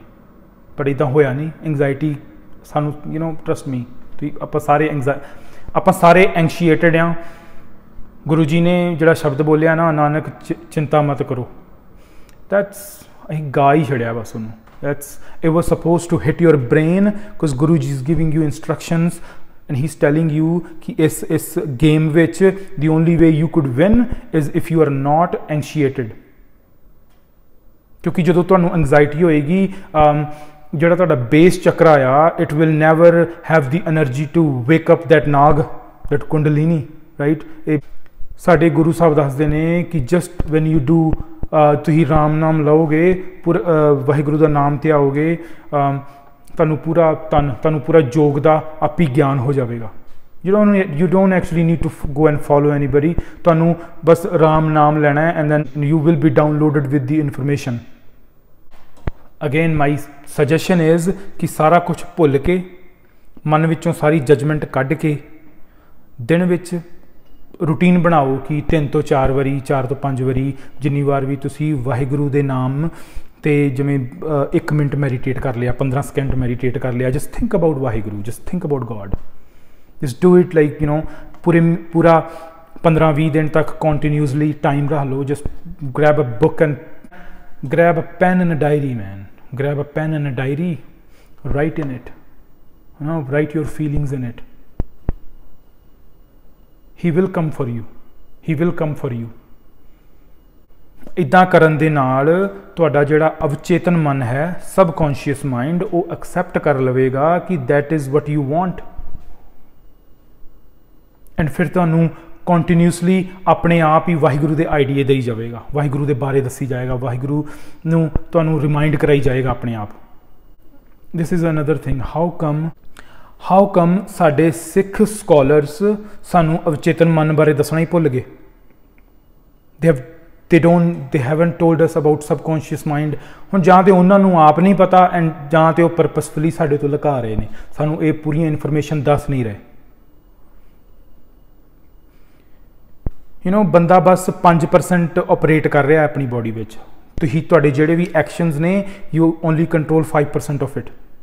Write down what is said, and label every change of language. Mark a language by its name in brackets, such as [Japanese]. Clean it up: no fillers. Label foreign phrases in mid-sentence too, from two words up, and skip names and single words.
[Punjabi] ਪਰ ਇੱਦਾਂ ਹੋਇਆ ਨਹੀਂ। ਐਂਗਜ਼ਾਇਟੀ ਸਾਨੂੰ [English] you know trust me, [Punjabi] ਆਪਾਂ ਸਾਰੇ ਐਂਗਸ਼ੀਏਟਡ ਹਾਂ। ਗੁਰੂ ਜੀ ਨੇ ਜਿਹੜਾ ਸ਼ਬਦ ਬੋਲਿਆ ਨਾ, ਨਾਨਕ ਚਿੰਤਾ ਮਤ ਕਰੋ, that's ਅਸੀਂ ਗਾ ਹੀ ਛੜਿਆ ਬਸ ਉਹਨੂੰ। [English] It was supposed to hit your brain because Guru Ji is giving you instructions and he's telling you [Hindi] कि इस [English] game ਵਿੱਚ the only way you could win is if you are not anxiated। [Punjabi] ਕਿਉਂਕਿ ਜਦੋਂ ਤੁਹਾਨੂੰ anxiety ਹੋਏਗੀ, ਜਿਹੜਾ ਤੁਹਾਡਾ ਬੇਸ ਚੱਕਰਾ ਆ, [English] it will never have the energy to wake up that nag, that kundalini, right? [Punjabi] ਇਹ ਸਾਡੇ ਗੁਰੂ ਸਾਹਿਬ ਦੱਸਦੇ ਨੇ ਕਿ [English] just when you do [Punjabi] ਤੁਸੀਂ ਰਾਮ ਨਾਮ ਲਓਗੇ, ਵਾਹਿਗੁਰੂ ਦਾ ਨਾਮ ਧਿਆਓਗੇ, ਤੁਹਾਨੂੰ ਪੂਰਾ ਯੋਗ ਦਾ ਆਪੀ ਗਿਆਨ ਹੋ ਜਾਵੇਗਾ। [English] you don't actually need to go and follow anybody। [Punjabi] ਤੁਹਾਨੂੰ ਬਸ ਰਾਮ ਨਾਮ ਲੈਣਾ ਹੈ [English] and then you will be downloaded with the information। again my suggestion is [Punjabi] ਕਿ ਸਾਰਾ ਕੁਛ ਭੁੱਲ ਕੇ, ਮਨ ਵਿੱਚੋਂ ਸਾਰੀ ਜਜਮੈਂਟ ਕੱਢ ਕੇ, ਦਿਨ ਵਿੱਚ ਰੂਟੀਨ ਬਣਾਓ ਕਿ 3 ਤੋਂ 4 ਵਾਰੀ, 4 ਤੋਂ 5 ਵਾਰੀ, ਜਿੰਨੀ ਵਾਰ ਵੀ ਤੁਸੀਂ ਵਾਹਿਗੁਰੂ ਦੇ ਨਾਮ 'ਤੇ ਜਿਵੇਂ 1 ਮਿੰਟ ਮੈਡੀਟੇਟ ਕਰ ਲਿਆ, 15 ਸਕਿੰਟ ਮੈਡੀਟੇਟ ਕਰ ਲਿਆ, [English] just think about Waheguru, just think about God, just do it like you know [Punjabi] ਪੂਰਾ 15-20 ਦਿਨ ਤੱਕ ਕੰਟੀਨਿਊਸਲੀ ਟਾਈਮ ਰੱਖ ਲਓ। [English] just grab a book and grab a pen and a diary, man. Grab a pen and a diary, write in it, you know, write your feelings in it। He will come for you, he will come for you। [Punjabi] ਇੱਦਾਂ ਕਰਨ ਦੇ ਨਾਲ ਤੁਹਾਡਾ ਜਿਹੜਾ ਅਵਚੇਤਨ ਮਨ ਹੈ, [English] subconscious mind, [Punjabi] ਉਹ ਐਕਸੈਪਟ ਕਰ ਲਵੇਗਾ ਕਿ [English] that is what you want। [Punjabi] ਐਂਡ ਫਿਰ ਤੁਹਾਨੂੰ ਕੰਟੀਨਿਊਸਲੀ ਆਪਣੇ ਆਪ ਹੀ ਵਾਹਿਗੁਰੂ ਦੇ ਆਈਡੀਏ ਦੇਈ ਜਾਵੇਗਾ, ਵਾਹਿਗੁਰੂ ਦੇ ਬਾਰੇ ਦੱਸੀ ਜਾਏਗਾ, ਵਾਹਿਗੁਰੂ ਨੂੰ ਤੁਹਾਨੂੰ ਰਿਮਾਈਂਡ ਕਰਾਈ ਜਾਏਗਾ ਆਪਣੇ ਆਪ। [English] this is another thing. how come [Punjabi] ਸਾਡੇ ਸਿੱਖ ਸਕੋਲਰਸ ਸਾਨੂੰ ਅਵਚੇਤਨ ਮਨ ਬਾਰੇ ਦੱਸਣਾ ਹੀ ਭੁੱਲ ਗਏ? [English] they haven't told us about subconscious mind। [Punjabi] ਹੁਣ ਜਾਂ ਤਾਂ ਉਹਨਾਂ ਨੂੰ ਆਪ ਨਹੀਂ ਪਤਾ ਐਂਡ ਜਾਂ ਤਾਂ ਉਹ ਪਰਪਸਫੁਲੀ ਸਾਡੇ ਤੋਂ ਲੁਕਾ ਰਹੇ ਨੇ, ਸਾਨੂੰ ਇਹ ਪੂਰੀਆਂ ਇਨਫੋਰਮੇਸ਼ਨ ਦੱਸ ਨਹੀਂ ਰਹੇ। [English] you know [Punjabi] ਬੰਦਾ ਬਸ 5% ਆਪਰੇਟ ਕਰ ਰਿਹਾ ਆਪਣੀ ਬੋਡੀ ਵਿੱਚ। ਤੁਸੀਂ ਤੁਹਾਡੇ ਜਿਹੜੇ ਵੀ ਐਕਸ਼ਨਸ ਨੇ, [English] you only control 5% of it.